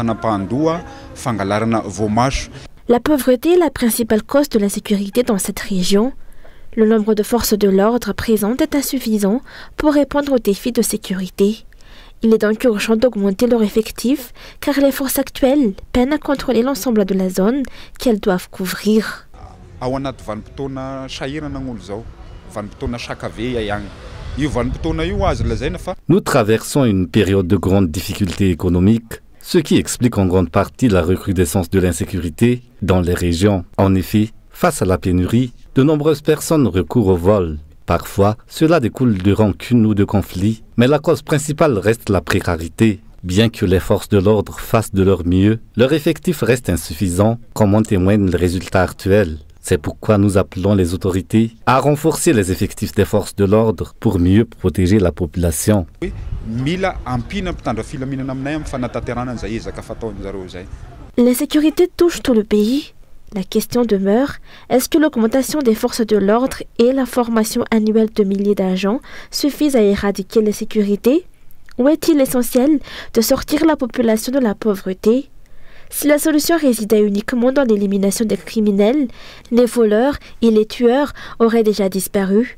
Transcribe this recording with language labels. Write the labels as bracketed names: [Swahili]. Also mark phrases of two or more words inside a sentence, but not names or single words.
[French] La pauvreté est la principale cause de l'insécurité dans cette région. Le nombre de forces de l'ordre présentes est insuffisant pour répondre aux défis de sécurité. Il est donc urgent d'augmenter leur effectif car les forces actuelles peinent à contrôler l'ensemble de la zone qu'elles doivent couvrir. [Malagasy] ao anaty vanim-potoana sahirana gn'olo zao, vanim-potoana sakave ihany. Io vanim-potoana io azo lazaina fa [French] Nous traversons une période de grande difficulté économique, ce qui explique en grande partie la recrudescence de l'insécurité dans les régions. En effet, face à la pénurie, de nombreuses personnes recourent au vol. Parfois, cela découle de rancunes ou de conflits, mais la cause principale reste la précarité. Bien que les forces de l'ordre fassent de leur mieux, leur effectif reste insuffisant, comme en témoignent les résultats actuels. C'est pourquoi nous appelons les autorités à renforcer les effectifs des forces de l'ordre pour mieux protéger la population. [Malagasy] mila ampina mpitandra filaminana aminay amin'ny fanatanterana an'izay ezaka fataon'zareo zay. [French] L'insécurité touche tout le pays. La question demeure, est-ce que l'augmentation des forces de l'ordre et la formation annuelle de milliers d'agents suffisent à éradiquer l'insécurité? Ou est-il essentiel de sortir la population de la pauvreté? Si la solution résidait uniquement dans l'élimination des criminels, les voleurs et les tueurs auraient déjà disparu.